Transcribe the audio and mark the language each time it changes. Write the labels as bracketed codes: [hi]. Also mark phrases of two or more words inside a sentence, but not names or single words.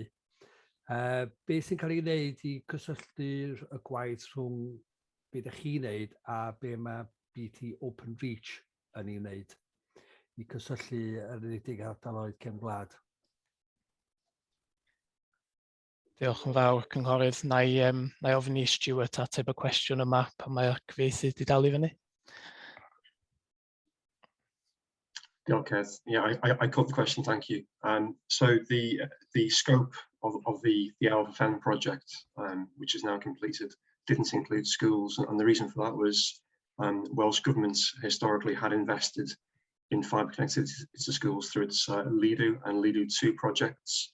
[cy] Beth sy'n cael ei wneud i cysylltu'r gwaith rhwng beth ydych chi'n wneud a be mae BT Open Reach yn ei wneud i cysylltu yr unedig ardaloedd cefn gwlad? Diolch yn fawr, Cynghorydd. Na i ofyn i Stuart ateb y cwestiwn yma pan mae'r cyfieithydd wedi dal i fyny. Diolch, [en] yeah, I caught the question, thank you. So the scope of the LFM project, which is now completed, didn't include schools, and the reason for that was Welsh governments historically had invested in fibre connectivity to schools through its LEADU and LEADU 2 projects.